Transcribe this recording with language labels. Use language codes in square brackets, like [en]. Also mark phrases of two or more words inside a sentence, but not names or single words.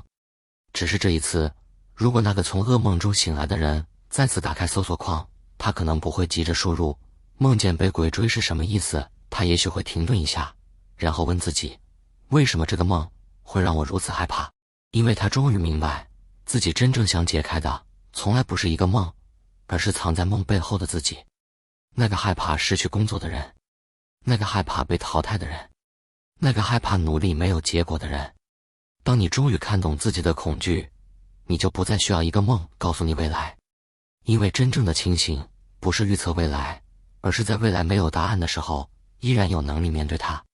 [zh] 只是這一次，如果那個從噩夢中醒來的人再次打開搜索框，他可能不會急着輸入夢見被鬼追是什麼意思，他也許會停頓一下，然後問自己，為什麼這個夢會讓我如此害怕？因為他終於明白，自己真正想解開的從來不是一個夢，而是藏在夢背後的自己。那個害怕失去工作的人，那個害怕被淘汰的人，那個害怕努力沒有結果的人。當你終於看懂自己的恐懼，你就不再需要一個夢告訴你未來。因為真正的清醒不是預測未來，而是在未来沒有答案的時候，依然有能力面對它。